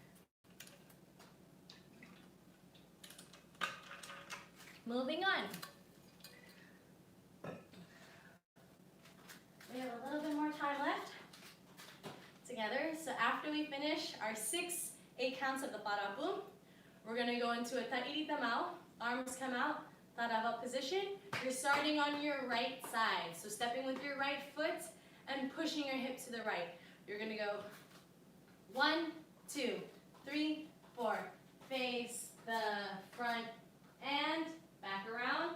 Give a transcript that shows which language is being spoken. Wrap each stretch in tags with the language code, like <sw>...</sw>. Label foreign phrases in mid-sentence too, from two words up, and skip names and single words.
<en>Moving on. We have a little bit more time left together. So after we finish our 6 8 counts of the wharapu, we're going to go into a</en> <ty>Tahiti tamau.</ty> <en>Arms come out, tarava position. You're starting on your right side. So stepping with your right foot and pushing your hip to the right. You're going to go 1, 2, 3, 4. Face the front and back around.</en>